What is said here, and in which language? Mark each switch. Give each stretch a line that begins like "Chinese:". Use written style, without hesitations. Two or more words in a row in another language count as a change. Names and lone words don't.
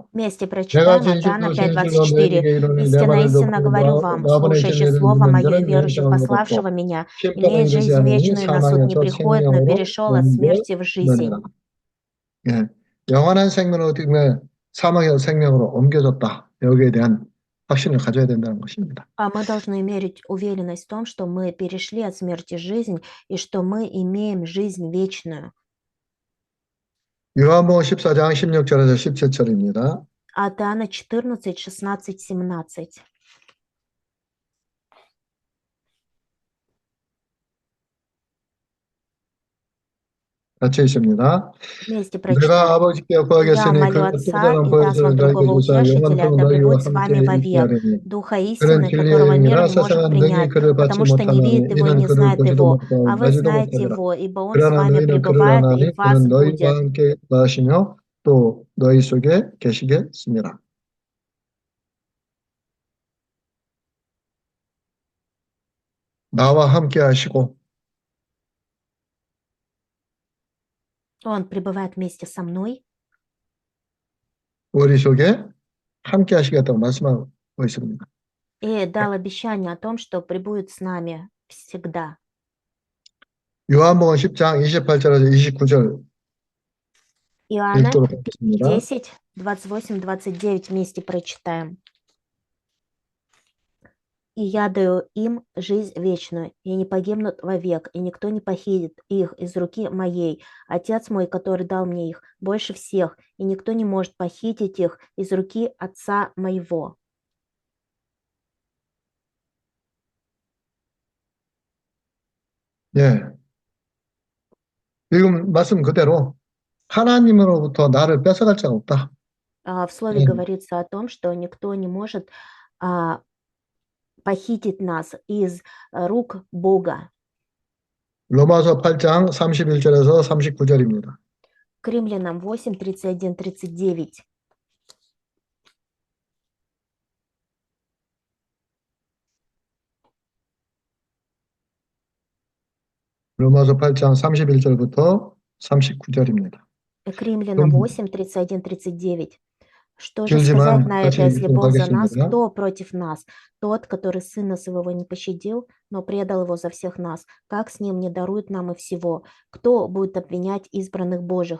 Russian: Вместе
Korean: 내가
Russian: прочитаем от
Korean: 진실로
Russian: Иоанна
Korean: 진실로
Russian: 5:24.
Korean: 너희에게 이르노니 내
Russian: Истинно,
Korean: 말을
Russian: истинно
Korean: 듣고
Russian: говорю вам,
Korean: 나 보내신
Russian: слушающий
Korean: 이를
Russian: слово
Korean: 믿는
Russian: мое и
Korean: 자는
Russian: верующий в
Korean: 영생을 얻었고
Russian: пославшего меня,
Korean: 심판에
Russian: имеет
Korean: 이르지
Russian: жизнь
Korean: 않으니
Russian: вечную, и на суд не
Korean: 사망에서
Russian: приходит, но
Korean: 생명으로
Russian: перешел от смерти в
Korean: 옮겨느니라.
Russian: жизнь.
Korean: 예, 영원한 생명으로 어떻게 사망에서 생명으로 옮겨졌다. 여기에 대한 확신을 가져야 된다는 것입니다.
Russian: А мы должны иметь уверенность в том, что мы перешли от смерти в жизнь и что мы имеем жизнь вечную.
Korean: 요한복음 14장 16절에서 17절입니다.
Russian: От Иоанна 14, 16, 17.
Korean: 같이 있습니다.
Russian: Вместе
Korean: 내가
Russian: прочитаем.
Korean: 아버지께
Russian: Я
Korean: 구하겠으니
Russian: молю
Korean: 그
Russian: Отца
Korean: 특별한
Russian: и даст
Korean: 보혜사를
Russian: вам
Korean: 너희에게
Russian: другого
Korean: 주사
Russian: утешителя,
Korean: 영원토록
Russian: да
Korean: 너희와
Russian: пребудет с
Korean: 함께
Russian: вами
Korean: 있게
Russian: вовек,
Korean: 하리니
Russian: Духа
Korean: 그는
Russian: истины,
Korean: 진리의
Russian: которого мир
Korean: 영이라
Russian: не может
Korean: 세상은 능히
Russian: принять,
Korean: 그를 받지
Russian: потому что не видит
Korean: 못하나니
Russian: его и
Korean: 이는
Russian: не
Korean: 그를
Russian: знает
Korean: 보지도
Russian: его,
Korean: 못하고
Russian: а вы
Korean: 나지도
Russian: знаете
Korean: 못하더라.
Russian: его, ибо он с
Korean: 그러나
Russian: вами
Korean: 너희는 그를
Russian: пребывает и
Korean: 아나니
Russian: в вас
Korean: 그는 너희와
Russian: будет.
Korean: 함께 나시며 또 너희 속에 계시겠습니다. 나와 함께 하시고
Russian: Он пребывает вместе со мной
Korean: 우리 속에 함께 하시겠다고 말씀하고 있습니다.
Russian: и дал обещание о том, что пребудет с нами всегда.
Korean: 요한복음 10장 28절에서 29절
Russian: Иоанна
Korean: 읽도록 하겠습니다.
Russian: 10, 28, 29 вместе прочитаем. «И я даю им жизнь вечную, и не погибнут вовек, и никто не похитит их из руки моей. Отец мой, который дал мне их, больше всех, и никто не может похитить их из руки Отца моего».
Korean: 예. 지금 말씀 그대로 하나님으로부터 나를 뺏어갈 자가 없다.
Russian: В слове говорится о том, что никто не может похитить нас из рук Бога.
Korean: 로마서 8장 31절에서 39절입니다.
Russian: К Римлянам 8, 31, 39.
Korean: 로마서 8장 31절부터 39절입니다.
Russian: К Римлянам 8, 31, 39. Что же сказать
Korean: 길지만
Russian: на
Korean: 같이
Russian: это, если
Korean: 읽도록
Russian: Бог за нас,
Korean: 하겠습니다.
Russian: кто против нас? Тот, который Сына Своего не пощадил, но предал Его за всех нас, как с Ним не дарует нам и всего? Кто будет обвинять избранных Божьих?